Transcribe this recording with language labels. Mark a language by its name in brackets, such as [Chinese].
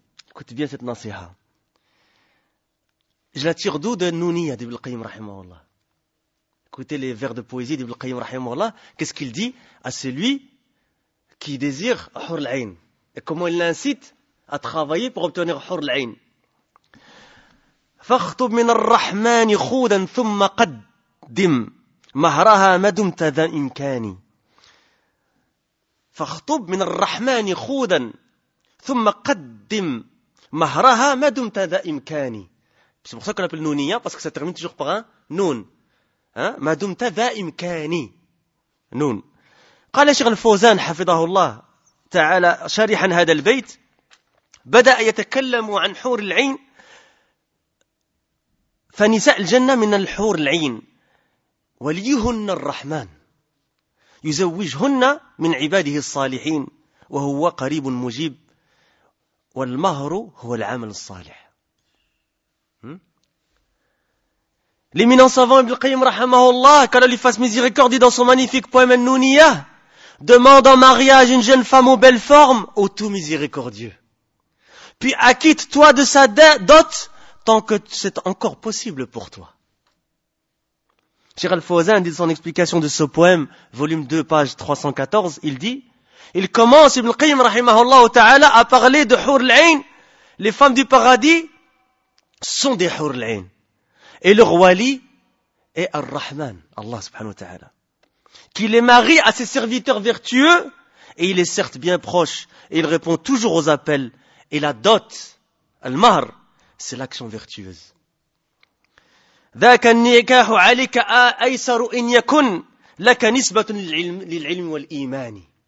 [French] Écoute bien cette nasiha. Je la tire d'où? De Nouniya d'Ibn al-Qayyim rahimahullah. Écoutez les vers de poésie d'Ibn al-Qayyim rahimahullah, qu'est-ce qu'il dit à celui qui désire Hur al-Ain? Et comment il l'incite à travailler pour obtenir Hur al-Ain? [Arabic] فاخطب من الرحمن خودا ثم قدم مهرها ما دمت ذا إمكاني فاخطب من الرحمن خودا ثم قدم مهرها ما دمت ذا إمكاني. [French] C'est pour ça qu'on appelle Nounia, parce que ça termine toujours par un Noun. [Arabic] ما دمت ذا إمكاني Noun. قال شيخ الفوزان حفظه الله تعالى شارحا هذا البيت بدأ يتكلم عن حور العين فنساء الجنة من الحور العين وليهن الرحمن يزوجهن من عباده الصالحين وهو قريب مجيب والمهر هو العمل الصالح. [French] L'éminent savant Ibn al-Qayyim rahimahullah, qu'Allah lui fasse miséricorde, dans son magnifique poème An-Nouniya, demande en mariage une jeune femme aux belles formes, ô tout miséricordieux. Puis acquitte-toi de sa dot tant que c'est encore possible pour toi. Cheikh Al-Fawzan dit son explication de ce poème, volume 2, page 314, il dit, il commence, Ibn Qayyim, rahimahullah ta'ala, à parler de Hur al-Ain. Les femmes du paradis sont des Hur al-Ain. Et leur wali est Ar-Rahman, Allah subhanahu wa ta'ala, qui les marie à ses serviteurs vertueux, et il est certes bien proche, et il répond toujours aux appels, et la dot, Al-Mahr, c'est l'action vertueuse. [Arabic] ذاك النكاح عليك أيسر إن يكن لك نسبة للعلم والإيمان.